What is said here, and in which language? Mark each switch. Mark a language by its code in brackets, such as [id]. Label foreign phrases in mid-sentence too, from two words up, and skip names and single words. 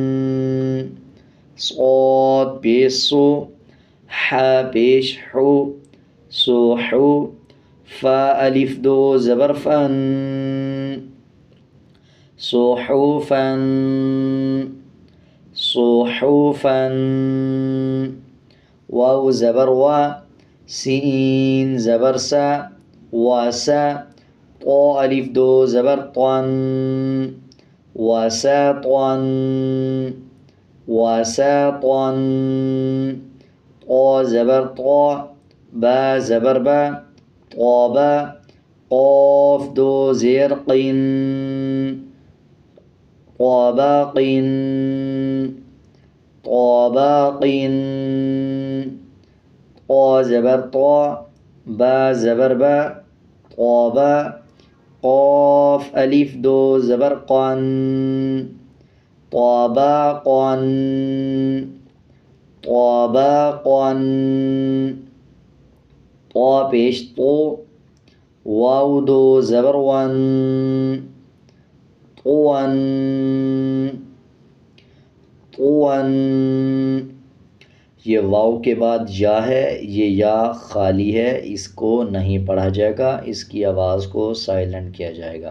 [hi] صاد पेश सु, हा पेश हु, सुहु, फा अलिफ दो ज़बर फन, सुहुफन, सुहुफन, वाव ज़बर वा, सीन ज़बर सा, वासा, ता अलिफ दो ज़बर तन, वसातन, वसातन, ता ज़बर ता, बा ज़बर बा, ताबा, क़ाफ दो ज़ेर क़िन, ताबाक़िन, ताबाक़िन, ता ज़बर ता, बा ज़बर बा, ताबा, क़ाफ अलिफ दो ज़बर क़न, ताबाक़न, ताबाक़न, ता पेश तो, वाव दो ज़बर वन, तुवन, तुवन। ये वाव के बाद या है, ये या खाली है, इसको नहीं पढ़ा जाएगा, इसकी आवाज़ को साइलेंट किया जाएगा।